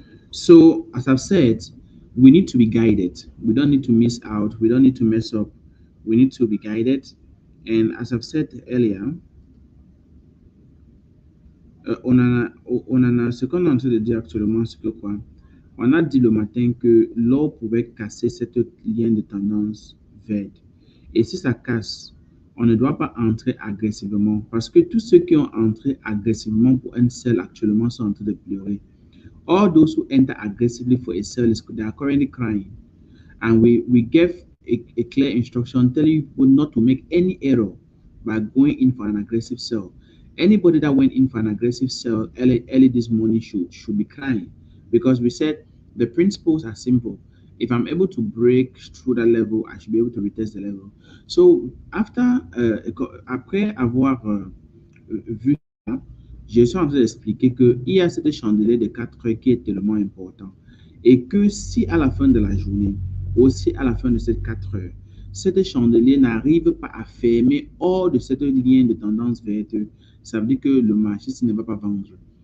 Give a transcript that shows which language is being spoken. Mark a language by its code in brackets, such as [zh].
[en] So as I've said, we need to be guided. We don't need to miss out. We don't need to mess up. We need to be guided. And as I've said earlier, [fr] ce qu'on est en train de dire actuellement, c'est que quoi? On a dit le matin que l'or pouvait casser cette ligne de tendance verte. Et si ça casse, on ne doit pas entrer agressivement parce que tous ceux qui ont entré agressivement pour un sell actuellement sont en train de pleurer. [en] All those who enter aggressively for a sell, they are currently crying. And we gave a clear instruction telling people not to make any error by going in for an aggressive sell. Anybody that went in for an aggressive sell early this morning should be crying because we said the principles are simple. If I'm able to break through that level, I should be able to retest the level. [fr] So après avoir vu ça, je suis en train d'expliquer qu'il y a cette chandelier de 4 heures qui est tellement important et que si à la fin de la journée, aussi à la fin de ces 4 heures, cette chandelier n'arrive pas à fermer hors de cette ligne de tendance verte, ça veut dire que le marché ne va pas vendre.